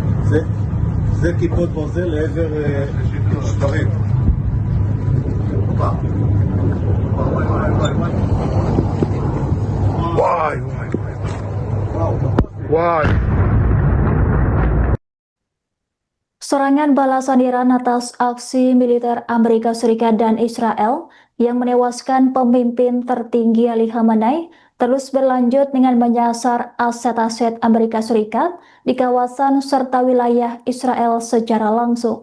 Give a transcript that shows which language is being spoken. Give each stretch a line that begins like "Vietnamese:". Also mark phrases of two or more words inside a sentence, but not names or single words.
Hebrew: זה כיפות ברזל לעבר שברים. וואי וואי וואי.
Indonesian: Serangan balasan Iran atas aksi militer Amerika Serikat dan Israel yang menewaskan pemimpin tertinggi Ali Khamenei terus berlanjut dengan menyasar aset-aset Amerika Serikat di kawasan serta wilayah Israel secara langsung.